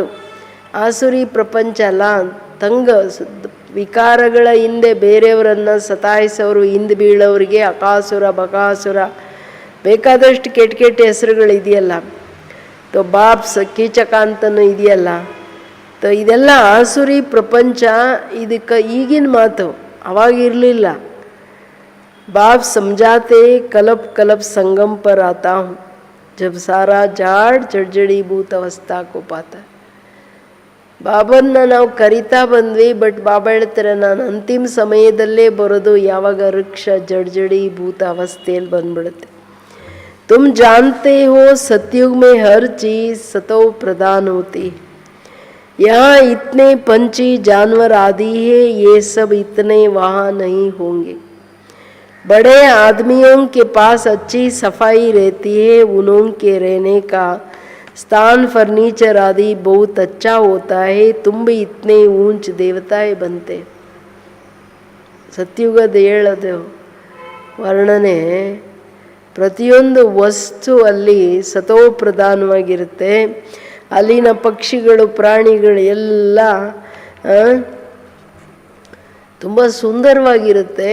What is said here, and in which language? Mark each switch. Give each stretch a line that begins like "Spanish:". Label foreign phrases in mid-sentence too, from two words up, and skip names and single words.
Kannada: ಆಸುರಿ ಪ್ರಪಂಚ ಅಲ್ಲ, ತಂಗ ವಿಕಾರಗಳ ಹಿಂದೆ ಬೇರೆಯವರನ್ನು ಸತಾಯಿಸೋರು, ಹಿಂದೆ ಬೀಳೋರಿಗೆ ಅಕಾಸುರ ಬಕಾಸುರ ಬೇಕಾದಷ್ಟು ಕೆಟ್ಟ ಕೆಟ್ಟ ಹೆಸರುಗಳಿದೆಯಲ್ಲ.
Hindi: तो बाप
Kannada: ಕೀಚಕ ಅಂತನೂ ಇದೆಯಲ್ಲ. ತೊ ಇದೆಲ್ಲ ಆಸುರಿ ಪ್ರಪಂಚ. ಇದಕ್ಕೆ ಈಗಿನ ಮಾತು, ಅವಾಗಿರಲಿಲ್ಲ.
Hindi: बाप समझाते कल्प कल्प संगम पर आता हूँ, जब सारा झाड़ जड़जड़ीभूत अवस्था को पाता.
Kannada: ಬಾಬನ್ನ ನಾವು ಕರಿತಾ ಬಂದ್ವಿ, ಬಟ್ ಬಾಬಾ ಹೇಳ್ತಾರೆ ನಾನು ಅಂತಿಮ ಸಮಯದಲ್ಲೇ ಬರೋದು, ಯಾವಾಗ ವೃಕ್ಷ ಜಡ್ಜಡೀಭೂತ ಅವಸ್ಥೆಯಲ್ಲಿ ಬಂದ್ಬಿಡುತ್ತೆ.
Hindi: तुम जानते हो सतयुग में हर चीज सतो प्रदान होती है. यहाँ इतने पंछी जानवर आदि है, ये सब इतने वहाँ नहीं होंगे. बड़े आदमियों के पास अच्छी सफाई रहती है, उनके रहने का स्थान फर्नीचर आदि बहुत अच्छा होता है. तुम भी इतने ऊंच देवताएं बनते.
Kannada: ಸತ್ಯುಗದ ಹೇಳೋದು ವರ್ಣನೆ, ಪ್ರತಿಯೊಂದು ವಸ್ತು ಅಲ್ಲಿ ಸತೋ ಪ್ರಧಾನವಾಗಿರುತ್ತೆ. ಅಲ್ಲಿನ ಪಕ್ಷಿಗಳು ಪ್ರಾಣಿಗಳು ಎಲ್ಲ ತುಂಬ ಸುಂದರವಾಗಿರುತ್ತೆ.